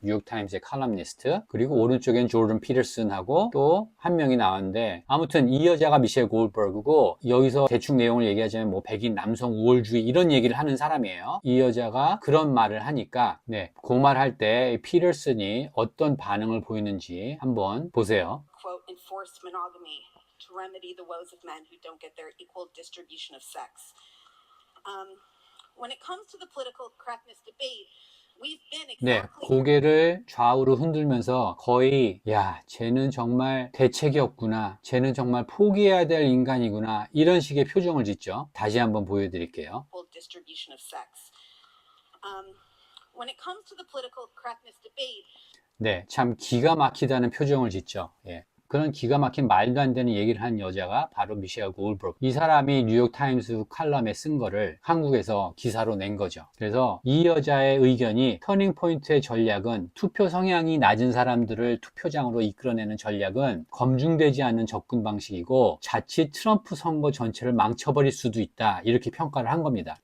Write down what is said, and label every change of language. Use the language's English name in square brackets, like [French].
[Korean] 뉴욕타임즈의 칼럼니스트. 그리고 오른쪽엔 조던 피터슨하고 또 한 명이 나왔는데, 아무튼 이 여자가 미셸 골드버그고, 여기서 대충 내용을 얘기하자면 뭐 백인 남성 우월주의 이런 얘기를 하는 사람이에요. 이 여자가 그런 말을 하니까, 네, 그 말할 때 피터슨이 어떤 반응을 보이는지 한번 보세요. [English] Quote, enforce monogamy to remedy the woes of men who don't get their equal distribution of sex. When it comes to the political correctness debate, we've been [Korean] 네, [English] exactly [Korean] 고개를 좌우로 흔들면서 거의, 야, 쟤는 정말 대책이 없구나, 쟤는 정말 포기해야 될 인간이구나, 이런 식의 표정을 짓죠. 다시 한번 보여드릴게요. [English] equal distribution of sex. When it comes to the political correctness debate, [Korean] 네, 참 기가 막히다는 표정을 짓죠. 예. 그런 기가 막힌 말도 안 되는 얘기를 한 여자가 바로 미셸 골드버그. 이 사람이 뉴욕타임스 칼럼에 쓴 거를 한국에서 기사로 낸 거죠. 그래서 이 여자의 의견이 터닝 포인트의 전략은 투표 성향이 낮은 사람들을 투표장으로 이끌어내는 전략은 검증되지 않은 접근 방식이고 자칫 트럼프 선거 전체를 망쳐버릴 수도 있다, 이렇게 평가를 한 겁니다.